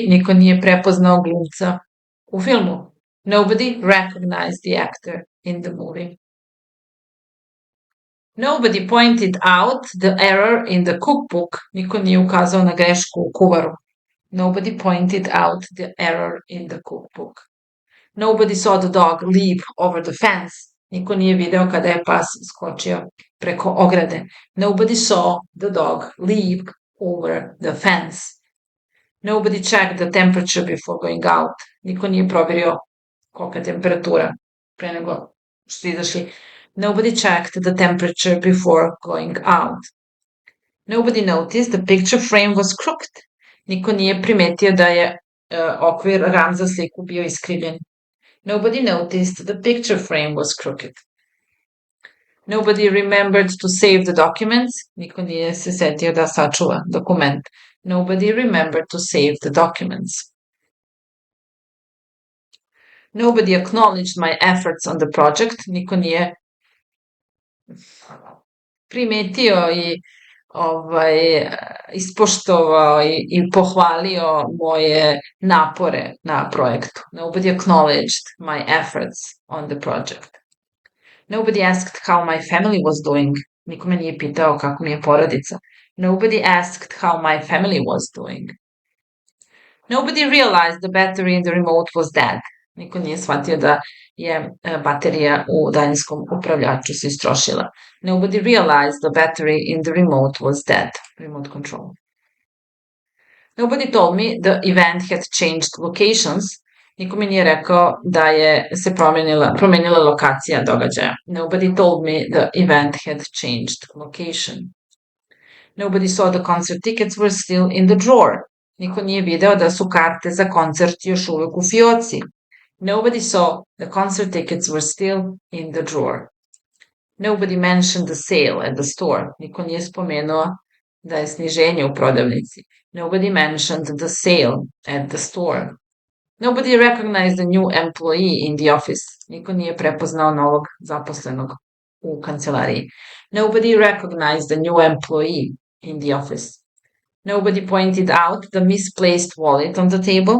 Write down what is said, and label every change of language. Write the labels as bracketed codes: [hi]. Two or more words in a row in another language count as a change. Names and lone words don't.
[sr] Niko nije prepoznao glumca u filmu. [en] Nobody recognized the actor in the movie. Nobody pointed out the error in the cookbook. [sr] Niko nije ukazao na grešku u kuvaru. [en] Nobody pointed out the error in the cookbook. Nobody saw the dog leap over the fence. [sr] Niko nije video kada je pas skočio preko ograde. [en] Nobody saw the dog leap over the fence. Nobody checked the temperature before going out. [sr] Niko nije proverio kolika je temperatura pre nego što su izašli. [en] Nobody checked the temperature before going out. Nobody noticed the picture frame was crooked. [sr] Niko nije primetio da je okvir ram za sliku bio iskrivljen. [en] Nobody noticed the picture frame was crooked. Nobody remembered to save the documents. [sr] Niko nije se setio da sačuva dokument. [en] Nobody remembered to save the documents. Nobody acknowledged my efforts on the project. [sr] Niko nije primetio i ispoštovao i pohvalio moje napore na projektu. [en] Nobody acknowledged my efforts on the project. Nobody asked how my family was doing. [sr] Niko me nije pitao kako mi je porodica. [en] Nobody asked how my family was doing. Nobody realized the battery in the remote was dead. [sr] Niko nije shvatio da je baterija u daljinskom upravljaču se istrošila. [en] Nobody realized the battery in the remote was dead. Remote control. Nobody told me the event had changed locations. [sr] Niko mi nije rekao da je se promenila lokacija događaja. [en] Nobody told me the event had changed location. Nobody saw the concert tickets were still in the drawer. [sr] Niko nije video da su karte za koncert još uvek u fioci. [en] Nobody saw the concert tickets were still in the drawer. Nobody mentioned the sale at the store. [sr] Niko nije spomenuo da je sniženje u prodavnici. [en] Nobody mentioned the sale at the store. Nobody recognized the new employee in the office. [sr] Niko nije prepoznao novog zaposlenog u kancelariji. [en] Nobody recognized the new employee in the office. Nobody pointed out the misplaced wallet on the table.